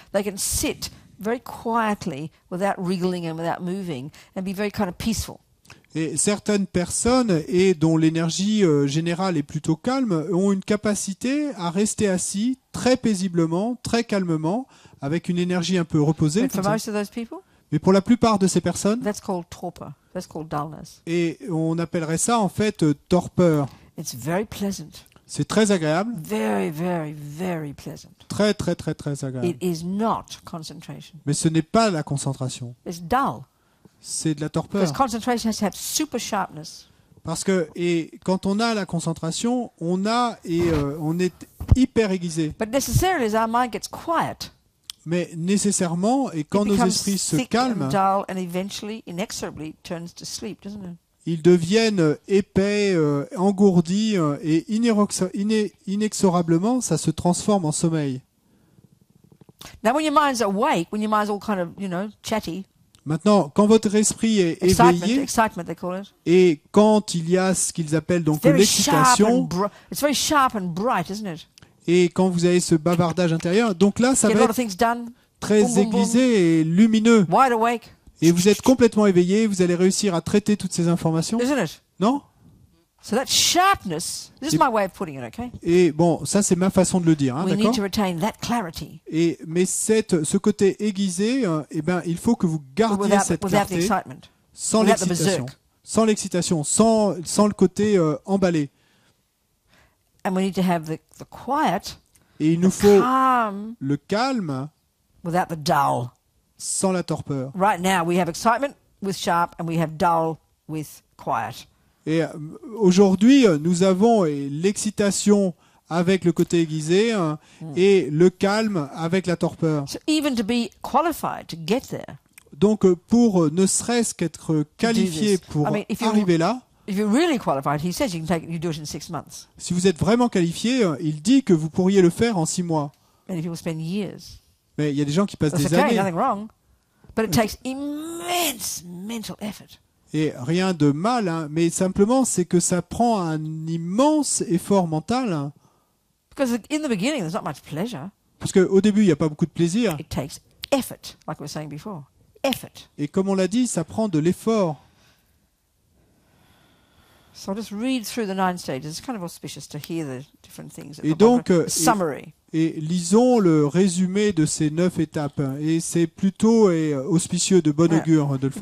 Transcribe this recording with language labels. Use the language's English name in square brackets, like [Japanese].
[English] They can sit very quietly without wriggling and without moving and be very kind of peaceful. [French] Et certaines personnes, dont l'énergie générale est plutôt calme, ont une capacité à rester assis très paisiblement, très calmement, avec une énergie un peu reposée. [English] But for most of those people, [French] mais pour la plupart de ces personnes, [English] that's called torpor. That's called dullness. [French] Et on appellerait ça en fait torpeur. [English] It's very pleasant. [French] C'est très agréable. [English] Very, very, very pleasant. [French] Très, très, très, très agréable. [English] It is not concentration. [French] Mais ce n'est pas la concentration. [English] It's dull. [French] C'est de la torpeur. [English] Because concentration has to have super sharpness. [French] Parce que quand on a la concentration, on est hyper aiguisé. [English] But necessarily, as our mind gets quiet, [French] mais nécessairement, et quand nos esprits se calment, [English] dull, and eventually, inexorably, turns to sleep, doesn't it? [French] Ils deviennent épais, engourdis, et inexorablement, ça se transforme en sommeil. [English] Now, when your mind's awake, when your mind's all kind of, chatty. [French] Maintenant, quand votre esprit est éveillé, [English] excitement, they call it. [French] Et quand il y a ce qu'ils appellent donc l'excitation, [English] it's very sharp and bright, isn't it? [French] Et quand vous avez ce bavardage intérieur, donc là, ça va être très aiguisé et lumineux. [English] Wide awake. [French] Et vous êtes complètement éveillé, vous allez réussir à traiter toutes ces informations. [English] Isn't it? [French] Non? [English] So that sharpness, this is my way of putting it, okay? [French] Et bon, ça c'est ma façon de le dire, hein, [English] We [French] d'accord? [English] need to retain that clarity. [French] Mais ce côté aiguisé, il faut que vous gardiez cette clarté sans l'excitation, sans le côté emballé. [English] And we need to have the quiet, [French] et il nous faut [English] calm, [French] le calme, [English] without the dull. [French] Sans la torpeur. [English] Right now, we have excitement with sharp, and we have dull with quiet. [French] Et aujourd'hui, nous avons l'excitation avec le côté aiguisé et le calme avec la torpeur. [English] So even to be qualified to get there. [French] Donc, pour ne serait-ce qu'être qualifié pour arriver là. [English] If you're really qualified, he says you do it in 6 months. [French] Si vous êtes vraiment qualifié, il dit que vous pourriez le faire en 6 mois. [English] Many people spend years. [French] Mais il y a des gens qui passent [English] That's [French] des années. [English] Nothing wrong, but it takes immense mental effort. [French] Et rien de mal, hein, mais simplement c'est que ça prend un immense effort mental. [English] Because in the beginning, there's not much pleasure. [French] Parce qu'au début, il n'y a pas beaucoup de plaisir. [English] It takes effort, like we were saying before. Effort. [French] Et comme on l'a dit, ça prend de l'effort. [English] So I'll just read through the 9 stages. It's kind of auspicious to hear the different things. [French] Et donc, [English] summary. [French] Et lisons le résumé de ces 9 étapes. Et c'est plutôt auspicieux, de bon augure de le faire.